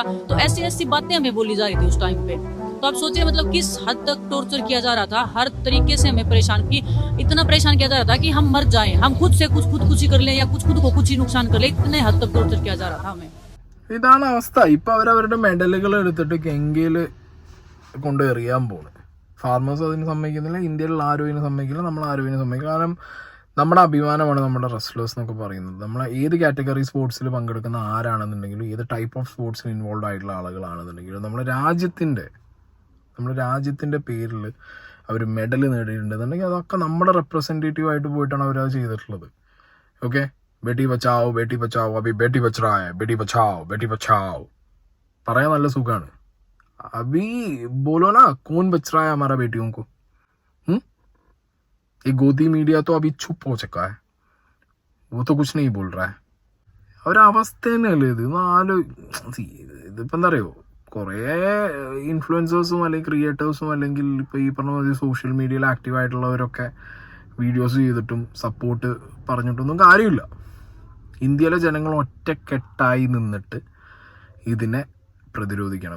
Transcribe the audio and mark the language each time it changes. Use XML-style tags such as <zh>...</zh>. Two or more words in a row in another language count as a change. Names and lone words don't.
<hi>तो ऐसी बातें हमें बोली जा रही थी उस टाइम पे। तो आप सोचिए मतलब किस हद तक टॉर्चर किया जा रहा था, हर तरीके से हमें परेशान की, इतना परेशान किया जा रहा था कि हम मर जाएं, हम खुद से कुछ खुदकुशी कर लें या खुद को कुछ ही नुकसान कर लें, इतने हद तक टॉर्चर किया जा रहा था हमें।</hi> <ml>ഇതാണ് അവസ്ഥ. ഇപ്പൊ അവരവരുടെ മെഡലുകൾ എടുത്തിട്ട് ഗംഗയില് കൊണ്ട് എറിയാൻ പോണ്. ഫാർമേഴ്സ് അതിന് സമ്മതിക്കുന്നില്ല, ഇന്ത്യയിലുള്ള ആരും ഇതിന് സമ്മതിക്കില്ല, നമ്മൾ ആരും ഇതിന് സമ്മതിക്കില്ല. കാരണം നമ്മുടെ അഭിമാനമാണ് നമ്മുടെ റെസ്ലേഴ്സ് എന്നൊക്കെ പറയുന്നത്. നമ്മൾ ഏത് കാറ്റഗറി സ്പോർട്സിൽ പങ്കെടുക്കുന്ന ആരാണെന്നുണ്ടെങ്കിലും, ഏത്</ml> <en>type of sports</en> <ml>ഇൻവോൾവ് ആയിട്ടുള്ള ആളുകളാണെന്നുണ്ടെങ്കിലും, നമ്മുടെ രാജ്യത്തിൻ്റെ പേരിൽ അവർ മെഡൽ നേടിയിട്ടുണ്ടെന്നുണ്ടെങ്കിൽ അതൊക്കെ നമ്മുടെ റെപ്രസെൻറ്റേറ്റീവ് ആയിട്ട് പോയിട്ടാണ് അവരത് ചെയ്തിട്ടുള്ളത്.</ml> <hi>ഓക്കെ, बेटी बचाओ बेटी बचाओ, अभी बेटी बच रही है, बेटी बचाओ बेटी बचाओ</hi> <ml>പറയാൻ നല്ല സുഖമാണ്.</ml> <hi>अभी बोलो ना कौन बच रहा है हमारा बेटियों को. ये गोदी मीडिया तो अभी चुप हो चुका है, वो तो कुछ नहीं बोल रहा है.</hi> <ml>ഒരവസ്ഥ തന്നെയല്ലേ ഇത്. ഇതിപ്പോൾ എന്താ പറയുക, കുറേ ഇൻഫ്ലുവൻസേഴ്സും അല്ലെങ്കിൽ ക്രിയേറ്റേഴ്സും അല്ലെങ്കിൽ ഇപ്പോൾ ഈ പറഞ്ഞ പോലെ സോഷ്യൽ മീഡിയയിൽ ആക്റ്റീവായിട്ടുള്ളവരൊക്കെ വീഡിയോസ് ചെയ്തിട്ടും സപ്പോർട്ട് പറഞ്ഞിട്ടൊന്നും കാര്യമില്ല. ഇന്ത്യയിലെ ജനങ്ങൾ ഒറ്റക്കെട്ടായി നിന്നിട്ട് ഇതിനെ പ്രതിരോധിക്കണം.</ml>